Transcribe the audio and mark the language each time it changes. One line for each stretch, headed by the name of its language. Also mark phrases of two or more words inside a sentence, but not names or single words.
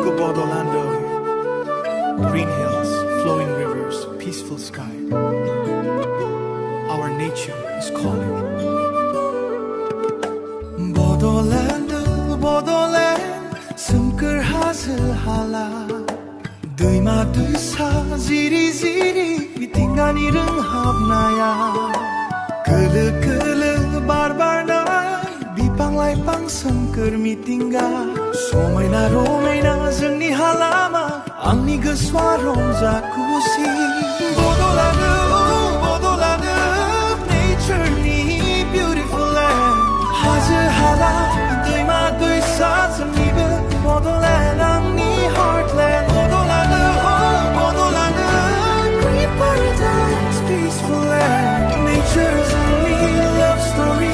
English: Bodoland, green hills, flowing rivers, peaceful sky. Our nature is calling. Bodoland, Bodoland,
Bodo: soमखोर हाजो हाला, दैमा दैसा जिरि जिरि मिथिंगानि रोंहाबनाया, खोलो खोलो बार बारनाय बिफां लाइफां सोमखोर मिथिंगा, समायना रमायना जोंनि हालामा, आंनि गोसोआ रंजा खुसि.
English: Bodoland, Bodoland, natureनि beautiful land,
Bodo: हाजो हाला दैमा दैसा जोंनिबो Bodoland, आंनि heartland.
English: Bodoland, Bodoland, green paradise, peaceful land, nature's only love story.